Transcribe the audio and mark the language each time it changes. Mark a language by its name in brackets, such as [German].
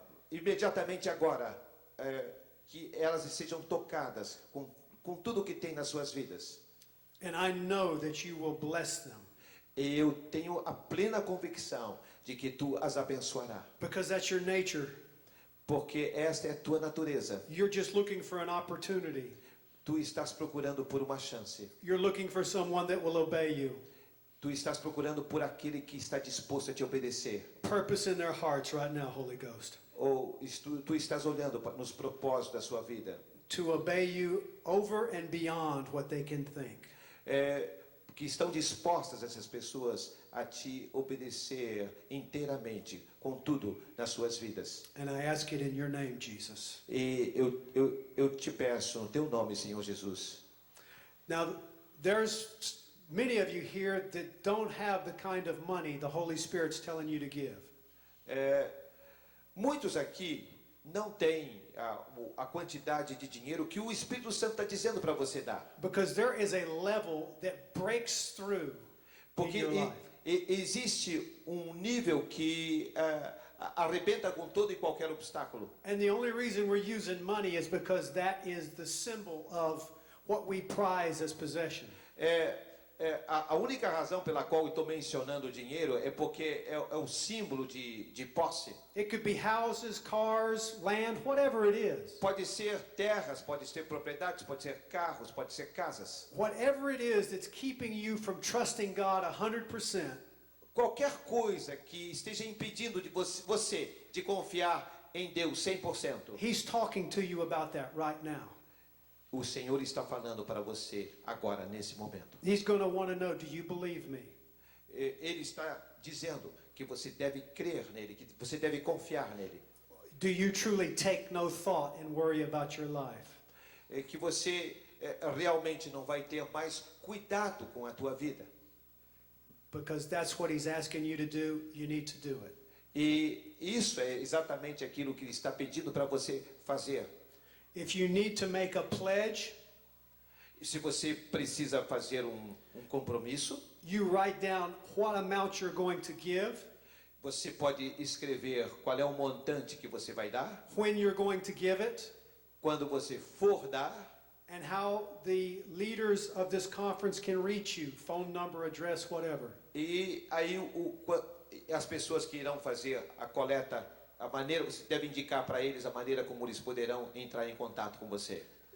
[Portuguese] Imediatamente agora, que elas sejam tocadas com tudo que tem nas suas vidas. [English] And I know that you will bless them. [Portuguese] E eu tenho a plena convicção de que tu as abençoará. [English] Because that's your nature. [Portuguese] Porque esta é a tua natureza. [English] You're just looking for an opportunity. [Portuguese] Tu estás procurando por uma chance. [English] You're looking for someone that will obey you. [Portuguese] Tu estás procurando por aquele que está disposto a te obedecer. [English] Purpose in their hearts right now, Holy Ghost. [Portuguese] Ou tu estás olhando nos propósitos da sua vida. [English] To obey you over and beyond what they can think. [Portuguese] Que estão dispostas essas pessoas a te obedecer inteiramente, com tudo nas suas vidas. [English] And I ask it in your name, Jesus. [Portuguese] E eu te peço no teu nome, Senhor Jesus. [English] Now, there's many of you here that don't have the kind of money the Holy Spirit's telling you to give. [Portuguese] Muitos aqui não têm a quantidade de dinheiro que o Espírito Santo está dizendo para você dar. [English] Because there is a level that breaks through [Portuguese] Porque [English] in your life. [Portuguese] existe nível que arrebenta com todo e qualquer obstáculo. [English] And the only reason we're using money is because that is the symbol of what we prize as possession. [Portuguese] A única razão pela qual eu estou mencionando o dinheiro é porque é o símbolo de posse. [English] It could be houses, cars, land, whatever it is. [Portuguese] Pode ser terras, pode ser propriedades, pode ser carros, pode ser casas. [English] Whatever it is that's keeping you from trusting God 100%. [Portuguese] Qualquer coisa que esteja impedindo de você de confiar em Deus 100%. [English] He's talking to you about that right now. [Portuguese] O Senhor está falando para você agora, nesse momento. [English] He's going to want to know, do you believe me? [Portuguese] Ele está dizendo que você deve crer nele, que você deve confiar nele. [English] Do you truly take no thought and worry about your life? [Portuguese] Que você realmente não vai ter mais cuidado com a tua vida. [English] Because that's what he's asking you to do, you need to do it. [Portuguese] E isso é exatamente aquilo que ele está pedindo para você fazer. [English] If you need to make a pledge, [Portuguese] se você precisa fazer compromisso, [English] you write down what amount you're going to give. [Portuguese] Você pode escrever qual é o montante que você vai dar. [English] When you're going to give it. [Portuguese] Quando você for dar. [English] And how the leaders of this conference can reach you, phone number, address, whatever. [Portuguese] E aí as pessoas que irão fazer a coleta, a maneira, você deve indicar para eles a maneira como eles poderão entrar em contato com você.